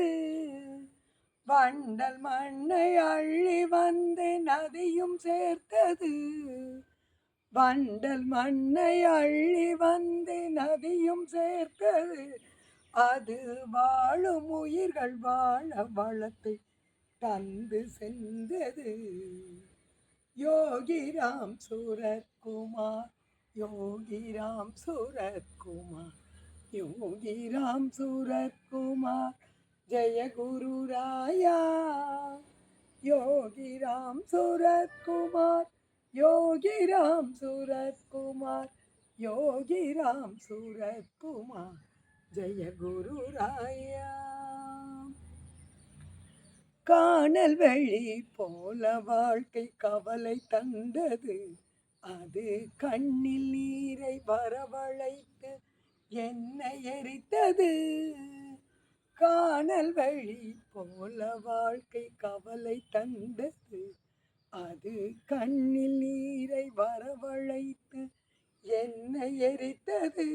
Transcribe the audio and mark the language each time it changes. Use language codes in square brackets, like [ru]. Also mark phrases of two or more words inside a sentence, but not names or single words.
[ta] வண்டல் மண்ணை அள்ளி வந்து நதியும் சேர்த்தது, வண்டல் மண்ணை அள்ளி வந்து நதியும் சேர்த்தது, அது வாழும் உயிர்கள் வாழ வளத்தை தந்து சென்றது. யோகிராம் சுரத்குமார், யோகிராம் சுரத்குமார், [hi] योगीराम सूरत्कुमार, जय गुरु राया. योगीराम सूरत्कुमार, योगीराम सूरत्कुमार, योगीराम सूरत्कुमार, जय गुरु राया. [ta] காணல் வெளி போல வாழ்க்கை கவலை தந்தது, அது கண்ணில் நீரை வரவழைத்து என்னை எரித்தது. காணல் வழி போல வாழ்க்கை கவலை தந்தது, அது கண்ணில் நீரை வரவழைத்து என்னை எரித்தது.